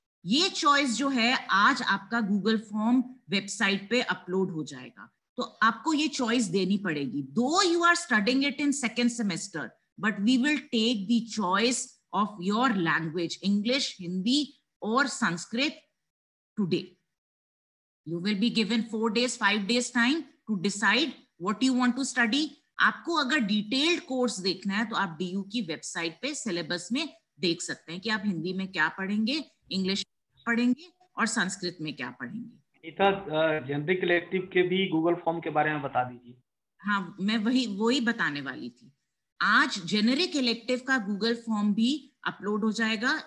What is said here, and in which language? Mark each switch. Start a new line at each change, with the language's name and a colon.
Hindi: ये चॉइस जो है आज आपका गूगल फॉर्म वेबसाइट पे अपलोड हो जाएगा. तो आपको ये चॉइस देनी पड़ेगी.
English: Though you are studying it in second semester, but we will take the choice of your language, English, Hindi और Sanskrit today. You will be given 4 days, 5 days time to decide what you want to study.
Hindi: आपको अगर detailed course देखना है तो आप DU की website पे syllabus में देख सकते हैं कि आप हिंदी में क्या पढ़ेंगे, इंग्लिश पढ़ेंगे और संस्कृत में क्या पढ़ेंगे. जेनरिक इलेक्टिव के भी गूगल फॉर्म के बारे में बता दीजिए. हाँ, मैं वही बताने वाली थी. आज जेनेरिक इलेक्टिव का गूगल फॉर्म भी अपलोड हो जाएगा.